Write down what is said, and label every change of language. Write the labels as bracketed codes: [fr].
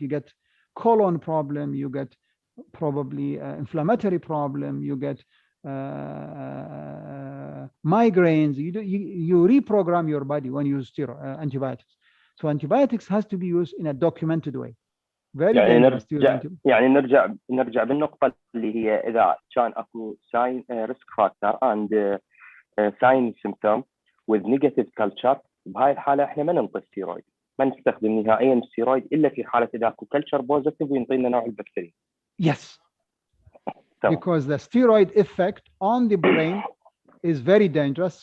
[en] You get colon problem, you get probably inflammatory problem, you get migraines. You reprogram your body when you use antibiotics. So antibiotics has to be used in a documented way. very يعني dangerous to use antibiotics. [ar] يعني نرجع بالنقطة اللي هي إذا كان أكو [en] sign risk factor and sign symptom with negative culture، [ar] بهاي الحالة إحنا ما ننطي ستيرويد، ما نستخدم نهائيا الستيرويد إلا في حالة إذا أكو [en] culture positive [ar] وينطينا نوع البكتيريا. [en] Yes. Because the steroid effect on the brain is very dangerous.